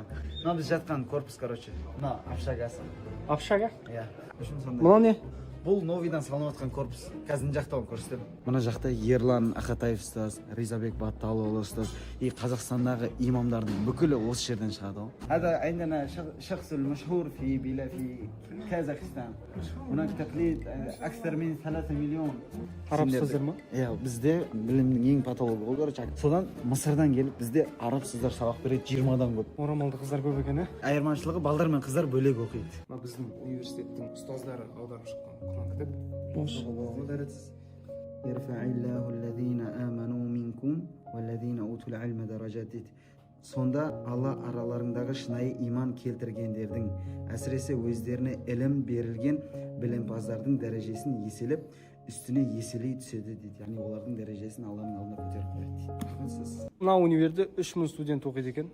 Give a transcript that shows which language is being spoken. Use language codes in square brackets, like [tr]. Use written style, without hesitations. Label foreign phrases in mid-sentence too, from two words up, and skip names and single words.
[kk] Мынау біз жатқан корпус, короче. Мынау общагасы. Общага? Иә. Мынау не? Бұл новидан салынып жатқан корпус. Қазір жақта көрсетем. Мына жақта Ерлан Ақатаев ұстаз, Ризабек Батталұлы ұстаз, и Қазақстандағы имамдардың бүкілі осы жерден шығады ғой. [ar] هذا عندنا شخص المشهور في كازاخستان. هناك تقليد أكثر من 3 مليون. [kk] Араб сөздер ма? Иә, бізде білімнің ең патологы ғой, короче. Содан Мысырдан келіп, бізде араб сөздер сабақ береді 20-дан көп. Орамалды қыздар көп екен, Айырмашылығы балдар мен қыздар бөлек оқиды. Біздің университеттің ұстаздары аударып шыққан Құран кітап. [ar] يرفع الله الذين آمنوا منكم والذين أوتوا العلم درجات. [kk] Сонда Алла араларындағы шынайы иман келтіргендердің, әсіресе өздеріне ілім берілген білімпаздардың дәрежесін еселеп, үстіне еселей түседі дейді. Яғни олардың дәрежесін Алланың алдында көтеріп қояды дейді. Мына универде 3000 студент оқиды екен.